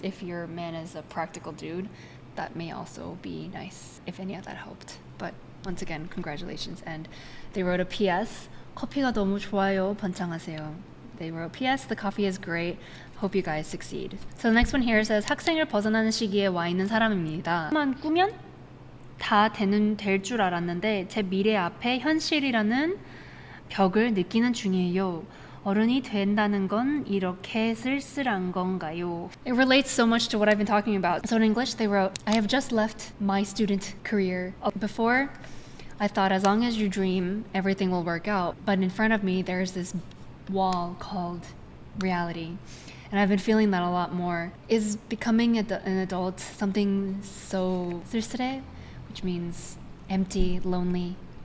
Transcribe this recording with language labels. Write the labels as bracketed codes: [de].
[en] If your man is a practical dude, that may also be nice if any of that helped. But once again, congratulations. And they wrote a PS. [ko] 커피가 너무 좋아요. 번창하세요. [en] They wrote, P.S. The coffee is great. Hope you guys succeed. So the next one here says, [ko] 학생을 벗어나는 시기에 와 있는 사람입니다. 만 꾸면 다 될 줄 알았는데 제 미래 앞에 현실이라는 벽을 느끼는 중이에요. 어른이 된다는 건 이렇게 쓸쓸한 건가요? [en] It relates so much to what I've been talking about. So in English, they wrote, I have just left my student career. Before, I thought as long as you dream, everything will work out. But in front of me, there's this wall called reality. And I've been feeling that a lot more. Is becoming an adult something so 쓸쓸해, which means empty, lonely.